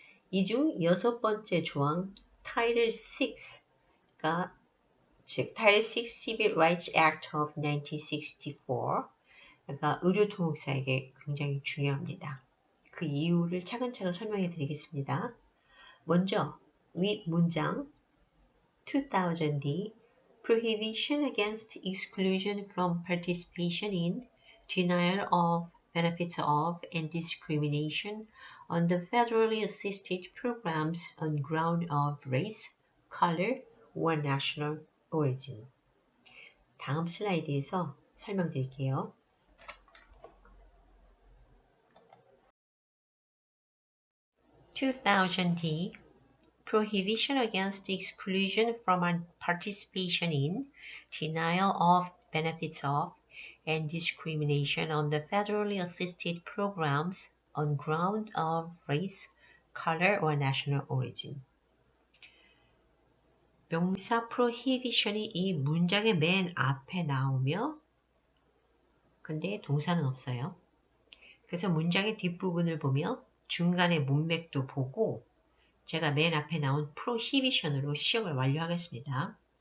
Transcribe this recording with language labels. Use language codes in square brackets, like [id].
[ko] 이 중 6번째 조항, 타일을 6가 즉 타일 6 Civil Rights Act of 1964 가 의료통역사에게 굉장히 중요합니다. 그 이유를 차근차근 설명해 드리겠습니다. 먼저 윗 문장 [en] 2000D Prohibition against exclusion from participation in, denial of benefits of, and discrimination on the federally assisted programs on ground of race, color, or national origin. [ko] 다음 슬라이드에서 설명드릴게요. [en] 2000D Prohibition against exclusion from participation in, denial of benefits of, and discrimination on the federally assisted programs on ground of race, color, or national origin. [ko] 명사 prohibition이 이 문장의 맨 앞에 나오며 근데 동사는 없어요. 그래서 문장의 뒷부분을 보며 중간에 문맥도 보고 제가 맨 앞에 나온 prohibition으로 시험을 완료하겠습니다.